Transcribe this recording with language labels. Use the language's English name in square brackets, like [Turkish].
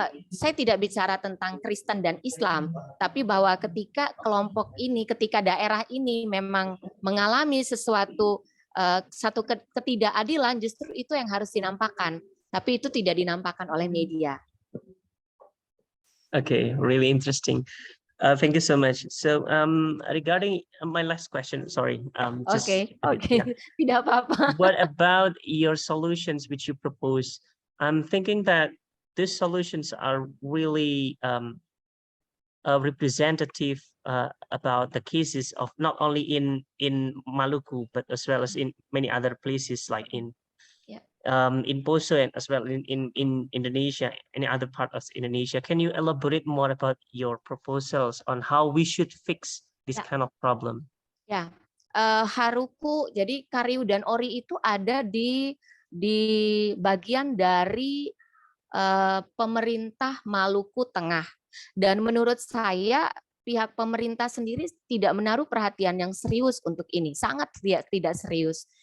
[Indonesian] Saya tidak bicara tentang Kristen dan Islam, tapi bahwa ketika kelompok ini, ketika daerah ini memang mengalami sesuatu satu ketidakadilan, justru itu yang harus dinampakkan. Tapi itu tidak dinampakkan oleh media. [English] Okay, really interesting. Thank you so much. So regarding my last question, sorry. Okay. Yeah. [Indonesian] Tidak apa-apa. [English] What about your solutions which you propose? I'm thinking that these solutions are really representative about the cases of not only in Maluku but as well as in many other places like in Poso and as well in Indonesia, any other part of Indonesia. Can you elaborate more about your proposals on how we should fix this kind of problem? [Indonesian] Ya, Haruku, jadi Kariu dan Ori itu ada di bagian dari pemerintah Maluku Tengah. Dan menurut saya pihak pemerintah sendiri tidak menaruh perhatian yang serius untuk ini, sangat tidak serius.